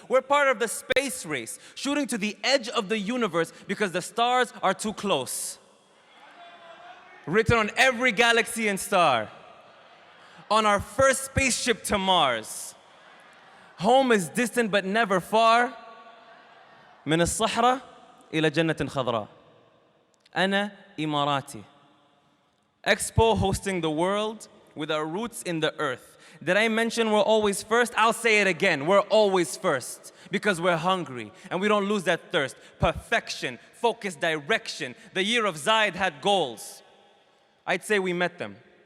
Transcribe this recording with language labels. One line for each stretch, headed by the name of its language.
English: We're part of the space race, shooting to the edge of the universe because the stars are too close. Written on every galaxy and star. On our first spaceship to Mars. Home is distant but never far.
Arabic: من الصحراء إلى جنة خضراء. أنا إماراتي.
English: Expo hosting the world with our roots in the earth. Did I mention we're always first? I'll say it again. We're always first because we're hungry and we don't lose that thirst. Perfection, focus, direction. The year of Zaid had goals. I'd say we met them.